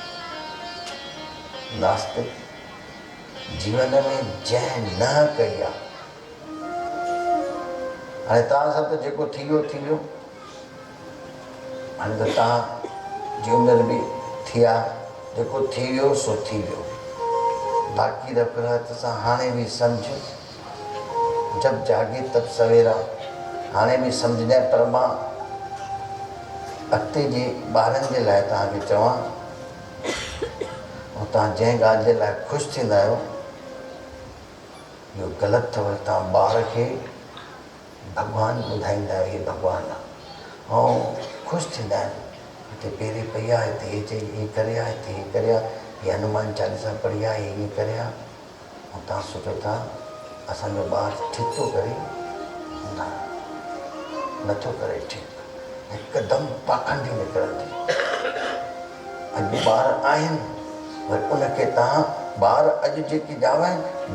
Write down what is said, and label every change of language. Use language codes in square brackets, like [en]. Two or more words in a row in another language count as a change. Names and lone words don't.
[sd] नास्तिक जीवन में जंहिं न कई आहे, हाणे तव्हां सां त जेको थी वियो थी वियो। हाणे त तव्हां जी उमिरि बि थी आहे, जेको थी वियो सो थी वियो। बाक़ी रफ़ात सां हाणे बि सम्झ, [hi] जब जागे तब सवेरा। [sd] हाणे बि सम्झजांइ, पर मां अॻिते जे ॿारनि जे लाइ तव्हांखे चवां, ऐं तव्हां जंहिं ॻाल्हि जे लाइ ख़ुशि थींदा आहियो, इहो ग़लति अथव। तव्हां ॿार खे भॻवानु ॿुधाईंदा हे भॻवानु आहे ऐं ख़ुशि थींदा आहिनि हिते पेरे पई आहे हिते हे चई हे करे आहे हिते हे करे आहे हे हनुमान चालीसा पढ़ी आहे हे ईअं करे आहे ऐं तव्हां सोचो था असांजो ॿारु ठीकु थो करे न नथो करे ठीकु हिकदमि पाखंडी निकिरंदी अॼु ॿार आहिनि वरी उनखे तव्हां ॿार अॼु जेके ॼावा आहिनि